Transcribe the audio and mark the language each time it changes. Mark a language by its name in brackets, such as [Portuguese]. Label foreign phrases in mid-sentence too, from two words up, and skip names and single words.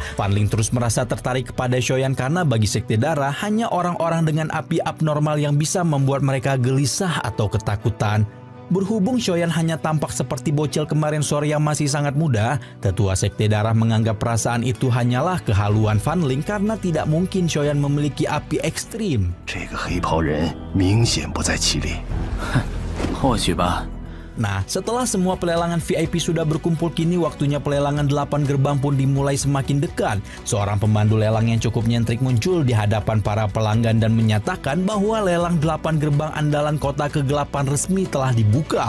[Indonesian] Fan Ling terus merasa tertarik kepada Xiaoyan karena bagi Sekte Darah hanya orang-orang dengan api abnormal yang bisa membuat mereka gelisah atau ketakutan. Berhubung Xiaoyan hanya tampak seperti bocil kemarin sore yang masih sangat muda, tetua Sekte Darah menganggap perasaan itu hanyalah kehaluan Fan Ling karena tidak mungkin Xiaoyan memiliki api ekstrim. [Chinese] 这个黑袍人明显不在其列。哼，或许吧。 [Indonesian] Nah, setelah semua pelelangan VIP sudah berkumpul, kini waktunya pelelangan 8 gerbang pun dimulai semakin dekat. Seorang pemandu lelang yang cukup nyentrik muncul di hadapan para pelanggan dan menyatakan bahwa lelang 8 gerbang andalan kota kegelapan resmi telah dibuka.